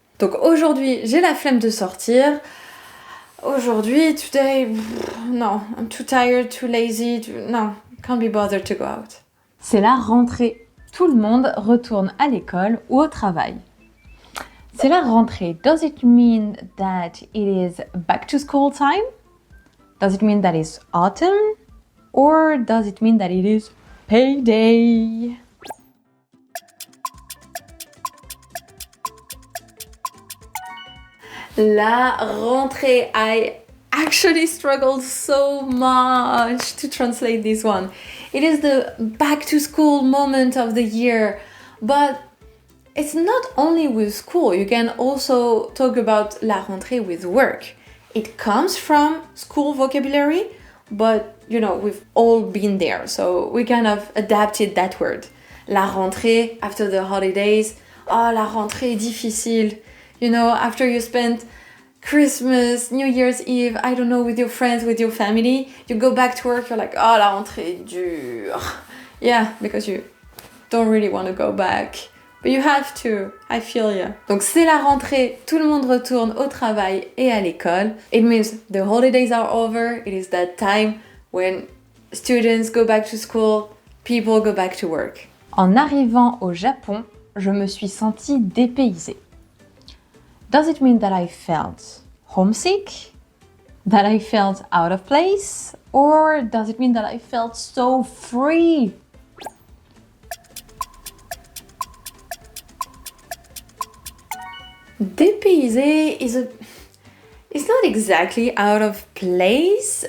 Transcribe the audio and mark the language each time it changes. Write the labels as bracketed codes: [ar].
[fr] Donc aujourd'hui, j'ai la flemme de sortir. [en] Aujourd'hui, today, no, I'm too tired, too lazy, no, can't be bothered to go out. [fr] C'est la rentrée. Tout le monde retourne à l'école ou au travail. C'est la rentrée. [en] Does it mean that it is back to school time? Does it mean that it's autumn? Or does it mean that it is payday? [fr] La rentrée. [en] I actually struggled so much to translate this one. It is the back to school moment of the year, but it's not only with school. You can also talk about la rentrée with work. It comes from school vocabulary, but you know, we've all been there, so we kind of adapted that word. La rentrée after the holidays. Oh, [fr] la rentrée difficile. [en] You know, after you spent Christmas, New Year's Eve, I don't know, with your friends, with your family, you go back to work, you're like, oh, [fr] la rentrée dure. [en] Yeah, because you don't really want to go back. But you have to, I feel you. [fr] Donc c'est la rentrée, tout le monde retourne au travail et à l'école. [en] It means the holidays are over. It is that time when students go back to school, people go back to work. [fr] En arrivant au Japon, je me suis sentie dépaysée. [en] Does it mean that I felt homesick? That I felt out of place? Or does it mean that I felt so free? Dépaysé it's not exactly out of place.